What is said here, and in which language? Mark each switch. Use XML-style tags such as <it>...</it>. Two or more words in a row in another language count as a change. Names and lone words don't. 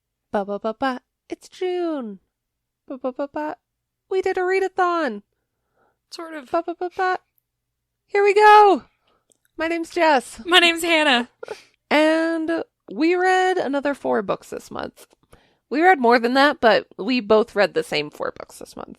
<en>Ba ba ba ba. It's June. Ba ba ba ba. We did a readathon. Sort of. Ba ba ba ba. Here we go. My name's Jess. My name's Hannah. And we read another 4 books this month. We read more than that, but we both read the same 4 books this month.</en>